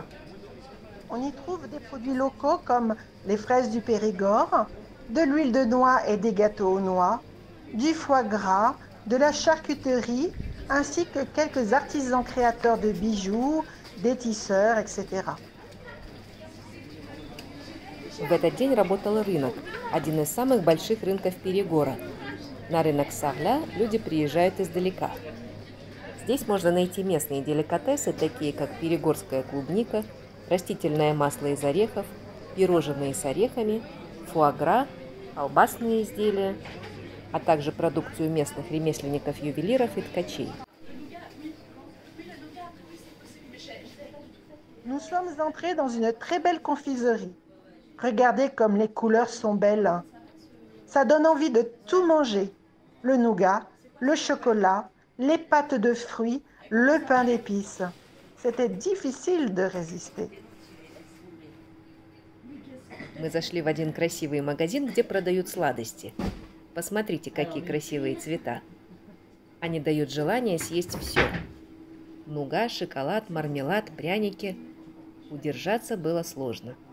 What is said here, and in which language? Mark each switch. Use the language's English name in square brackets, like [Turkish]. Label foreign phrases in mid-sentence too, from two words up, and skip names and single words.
[French] On y trouve des produits locaux comme les fraises du Périgord, de l'huile de noix et des gâteaux aux noix, du foie gras, de la charcuterie, ainsi que quelques artisans créateurs de bijoux, des tisseurs, etc. [Russian] В этот день работал рынок, один из самых больших рынков Перегора. На рынок Сарля люди приезжают издалека. Здесь можно найти местные деликатесы, такие как перегорская клубника, растительное масло из орехов, пирожные с орехами, фуагра, колбасные изделия, а также продукцию местных ремесленников-ювелиров и ткачей. [French] Nous sommes entrés dans une très belle confiserie. Regardez comme les couleurs sont belles. Ça donne envie de tout manger. Le nougat, le chocolat, les pâtes de fruits, le pain d'épices. C'était difficile de résister. [Russian] Мы зашли в один красивый магазин, где продают сладости. Посмотрите, какие красивые цвета. Они дают желание съесть все. Нуга, шоколад, мармелад, пряники. Удержаться было сложно.